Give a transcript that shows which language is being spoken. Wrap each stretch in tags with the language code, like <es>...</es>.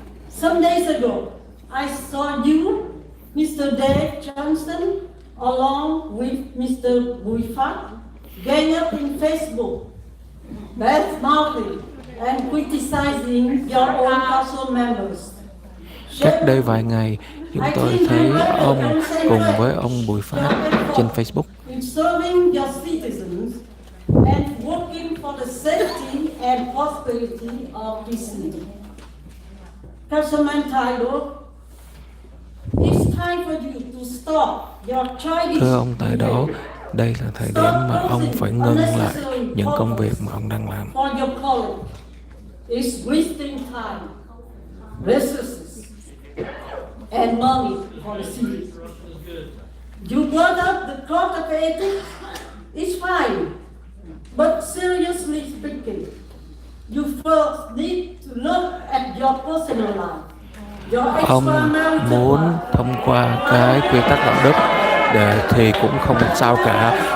<en>Some days ago, I saw you, Mr. Dave Johnson, along with Mr. Phát, gang up in Facebook, bad-mouthing and criticizing your own council members.</en> <vi>Cách đây vài ngày, chúng tôi thấy ông cùng với ông Bùi Phát trên Facebook.</vi> <en>In serving your citizens and working for the safety and prosperity of this city. Councilman Taido, it's time for you to stop your childish.</en> <vi>Thưa ông Tài Đỗ, đây là thời điểm mà ông phải ngưng lại những công việc mà ông đang làm.</vi> <en>For your colleague, it's wasting time, resources, and money for the city. You brought up the code of ethics. It's fine, but seriously speaking, you first need to look at your personal life.</en> <vi>Ông muốn thông qua cái quy tắc đạo đức thì cũng không sao cả.</vi>